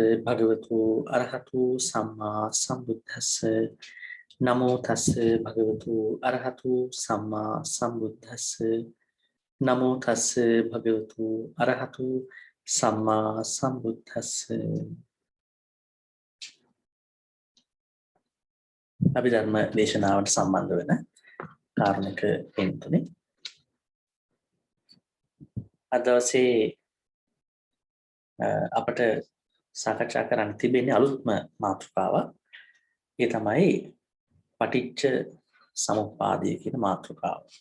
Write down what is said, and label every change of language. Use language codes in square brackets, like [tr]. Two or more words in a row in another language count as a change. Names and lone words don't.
[pi] भगवतो अरहतो सम्मा संबुद्धस्से नमो तस्से भगवतो अरहतो सम्मा संबुद्धस्से नमो तस्से भगवतो अरहतो सम्मा संबुद्धस्से [si] අභිධර්ම දේශනාවට සම්බන්ධ වෙන කාරණක හේතුනේ අද දවසේ අපට සාකච්ඡා කරන්න තිබෙන්නේ අලුත්ම මාතෘකාවක්. ඒ තමයි පටිච්ච සමුප්පාදය කියන මාතෘකාව.